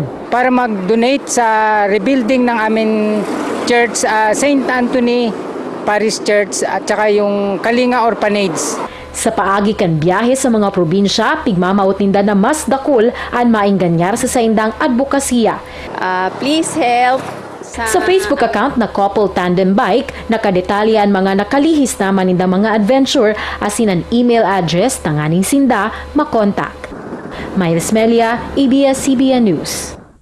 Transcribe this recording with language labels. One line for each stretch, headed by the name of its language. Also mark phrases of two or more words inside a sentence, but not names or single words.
Filipino: Para mag-donate sa rebuilding ng aming church, St. Anthony Parish Church at saka yung Kalinga Orphanage.
Bikol: Sa paagi kan biyahe sa mga probinsya, pigmamaot ninda na mas dakol ang mainganyar sa saindang advokasya.
English: Please help.
Bikol: Sa Facebook account na Couple Tandem Bike, nakadetalya ang mga nakalihis naman ninda mga adventure asin ang
English: email address
Bikol: tanganing sinda makontak. Miles Melia, ABS-CBN News.